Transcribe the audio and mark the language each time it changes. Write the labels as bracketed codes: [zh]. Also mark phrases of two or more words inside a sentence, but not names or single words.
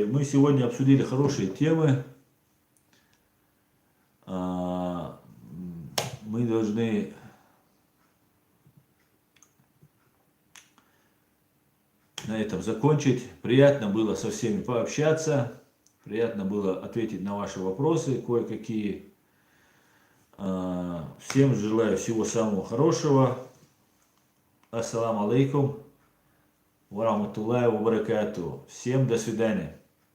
[ru] Мы сегодня обсудили хорошие темы. Мы должны на этом закончить. Приятно было со всеми пообщаться. Приятно было ответить на ваши вопросы кое-какие. Всем желаю всего самого хорошего. [ar] السلام عليكم. ورحمة الله وبركاته. [ru] Всем до свидания.